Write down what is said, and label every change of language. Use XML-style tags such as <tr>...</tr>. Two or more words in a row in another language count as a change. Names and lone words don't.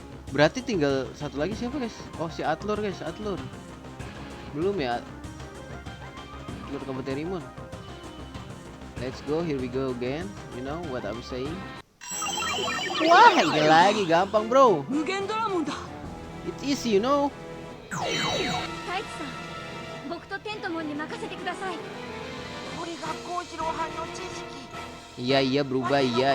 <id>Berarti tinggal satu lagi siapa guys? Oh si Atlur guys, Atlur. Belum ya? Atlur Kabuterimon.</id> <en>Let's go, here we go again. You know what I'm saying?</en> <id>Wah, ini lagi gampang bro.</id> <ja>無限ドラモンだ。</ja> <en>It's easy, you know.</en> <ja>太一さん、僕とテントモンに任せてください。これが幸次郎藩の知識。</ja> <id>Iya berubah, iya.</id>